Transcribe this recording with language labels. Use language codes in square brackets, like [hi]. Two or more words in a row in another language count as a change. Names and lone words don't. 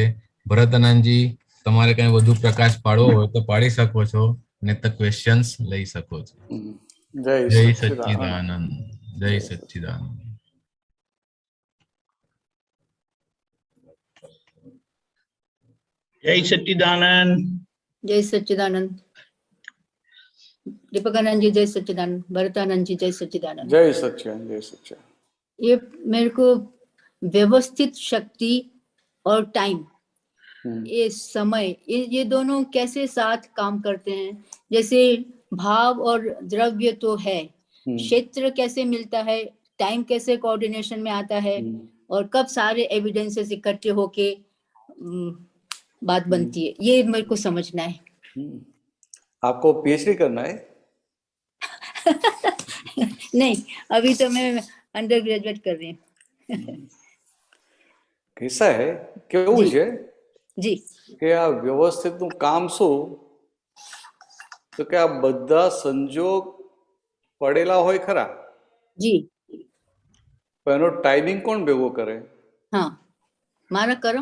[gu] ભરત આનંદજી, તમારે કઈ વધુ પ્રકાશ પાડવો હોય તો પાડી શકો છો, ને તો ક્વેશ્ચન્સ લઈ શકો છો. જય જય સચ્ચિદાનંદ. સચ્ચિદાનંદ. જય સચ્ચિદાનંદ. જય સચ્ચિદાનંદ. [hi] जय सच्चिदानंद. दीपकानंद जी जय सच्चिदानंद. भरतानंद जी जय सच्चिदानंद. [gu] જય સચ્ચિદાનંદ. જય સચ્ચિદાનંદ. [hi] ये मेरे को व्यवस्थित शक्ति और टाइम, ये समय, ये दोनों कैसे साथ काम करते हैं? जैसे भाव और द्रव्य तो है, क्षेत्र कैसे मिलता है, टाइम कैसे कोऑर्डिनेशन में आता है, और कब सारे एविडेंसेस इकट्ठे होके बात बनती है, ये मेरे को समझना है. आपको पीएचडी करना है? नहीं, अभी तो मैं [en] under graduate [hi] कर रही हूँ. कैसा है, [gu] કેવું છે [hi] जी [gu] કે આ વ્યવસ્થિતનું કામ શું, તો કે આ બધા સંજોગ પડેલા હોય ખરા, [hi] जी [gu] પણ એનો ટાઈમિંગ કોણ ભેગો કરે? हाँ, મારા કર્મ.